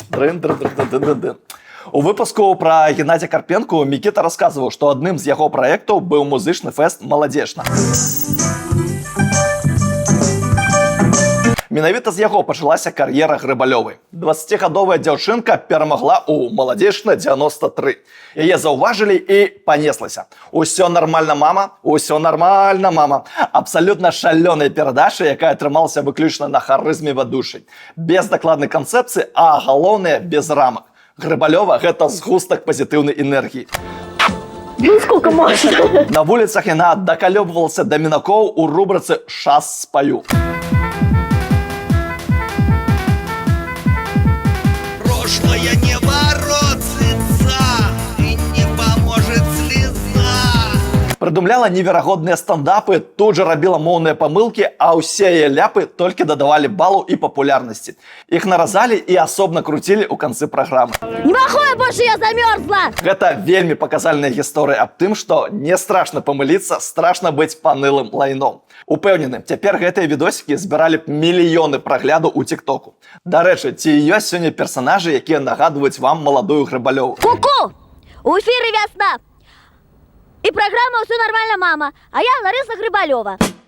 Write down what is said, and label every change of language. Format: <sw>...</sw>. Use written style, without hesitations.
<be>Дрын-дрын-дрын-дрын-дрын-дрын. У выпуску пра Геннадзя Карпенку Мікіта расказваў, што адным з яго праектаў быў музычны фэст «Маладзечна». Менавіта з яго пачалася кар'ера Грыбалёвай. 20гадовая дзяўчынка перамагла ў «Маладзечна 93». Яе заўважылі і панеслася. Усё нормально, мама, усё нормально, мама. Абсалютна шалёная перадача, якая атрымалася выключна на харызме вядучай. Без дакладнай канцэпцыі, а галоўнае без рамак. Грыбалёва – гэта згустак пазітыўнай энергіі.</be> <ru>Сколько можно?</ru> <be>На вуліцах яна дакалёбвалася да мінакоў у рубрыцы «Шас спаю».</be> <ru>Прошлое не воротится и не поможет слеза.</ru> <be>Прыдумляла неверагодныя стандапы, тут же рабіла моўныя памылкі, а ўсе яе ляпы толькі дадавалі балу і папулярнасці. Іх наразалі і асобна круцілі ў канцы праграмы.</be> <ru>Не могу я больше, я замерзла!</ru> <be>Гэта вельмі паказальная гісторыя аб тым, што не страшна памыліцца, страшна быць панылым лайном. Упэўнены, цяпер гэтыя відосікі збіралі б мільёны праглядаў у тиктоку. Дарэчы, ці ёсць сёння персанажы, якія нагадваюць вам маладую Грыбалёву?</be> <ru>Ку-ку! У эфире весна! И программа «Все нормально, мама», а я Лариса Грыбалёва.</ru>